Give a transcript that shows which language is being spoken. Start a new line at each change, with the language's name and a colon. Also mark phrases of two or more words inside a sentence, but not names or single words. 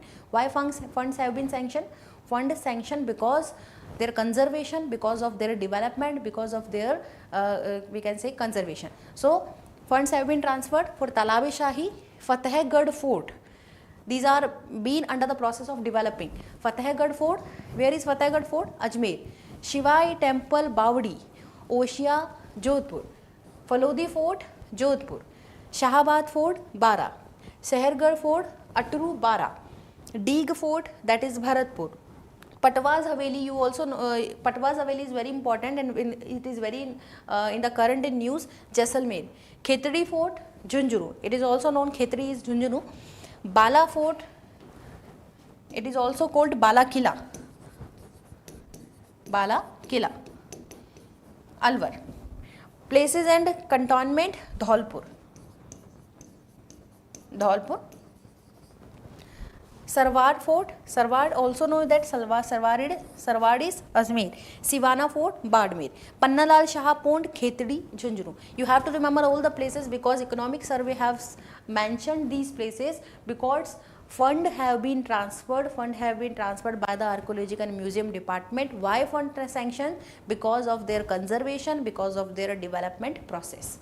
English: Why funds have been sanctioned? Fund is sanctioned because their conservation, because of their development, because of their we can say conservation. So funds have been transferred for Talab-e-Shahi, Fatehgarh Fort. These are been under the process of developing. Fatehgarh Fort, where is Fatehgarh Fort? Ajmer. Shivai Temple, Bawdi, Oshia, Jodhpur. Falodi Fort, Jodhpur. Shahabad Fort, Bara. Sehergarh Fort, Atru, Bara. Deeg Fort, that is Bharatpur. Patwas Haveli, you also know, Patwas Haveli is very important, and it is very in the current in news. Jaisalmer. Khetri Fort, Junjunu. It is also known, Khetri is Junjunu. Bala Fort, it is also called Bala Kila. Bala Kila. Alwar. Places and cantonment, Dholpur. Dholpur. Sarwar Fort, Sarwar also know that Sarwar is Ajmer. Sivana Fort, Badmer. Pannalal Shah Pond, Khetri, Junjunu. You have to remember all the places, because Economic Survey has mentioned these places, because fund have been transferred by the Archaeological Museum Department. Why fund sanction? Because of their conservation, because of their development process.